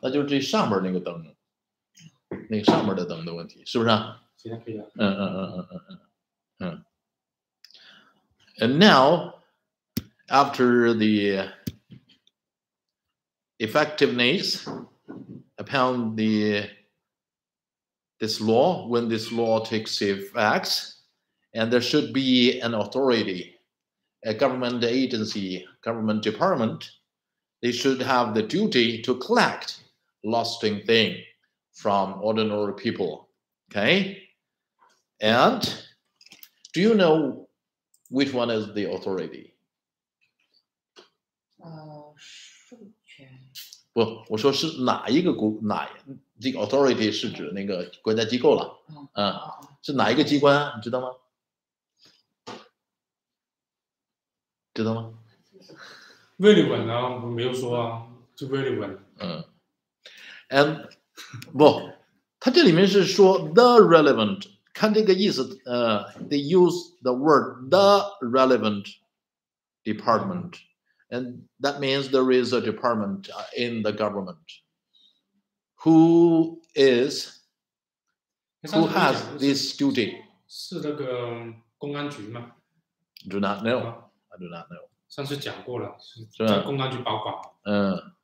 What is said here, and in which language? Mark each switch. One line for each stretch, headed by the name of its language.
Chinese: 那就是这上面那个灯，那个上面的灯的问题，是不是啊？现在可以了。
English: And now, after the effectiveness upon this law, when this law takes effect, and there should be an authority, a government agency, government department, they should have the duty to collect lost thing from ordinary people. Okay? And do you know which one is the authority?
Chinese: 授权。不，我说是哪一个这个 authority 是指那个国家机构了。是哪一个机关啊？你知道吗？知道吗？ relevant 啊，我没有说啊，就 relevant。
English: and
Chinese: 不，它这里面是说
English: the relevant， 看这个意思，they use the word the relevant department, and that means there is a department in the government who has this duty.
Chinese: 是那个公安局吗
English: ？Do not know. I do not know.
Chinese: 上次讲过了，是在公安局保管。